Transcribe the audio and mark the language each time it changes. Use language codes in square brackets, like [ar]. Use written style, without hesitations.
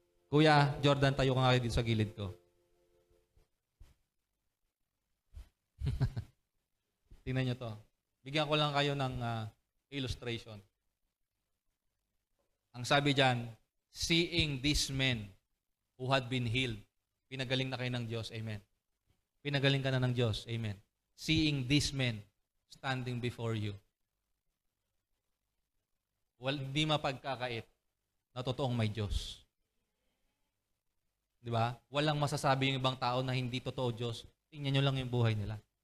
[tl] Kuya, Jordan, tayo ka nga dito sa gilid ko. Tingnan nyo to. Bigyan ko lang kayo ng illustration. Ang sabi dyan, [en] seeing these men who had been healed. [tl] Pinagaling na kayo ng Diyos. Amen. Pinagaling ka na ng Diyos. Amen. [en] Seeing these men standing before you. [tl] Hindi mapagkakait na totoong may Diyos. Di ba? Walang masasabi yung ibang tao na hindi totoo Diyos. Tingnan nyo lang yung buhay nila.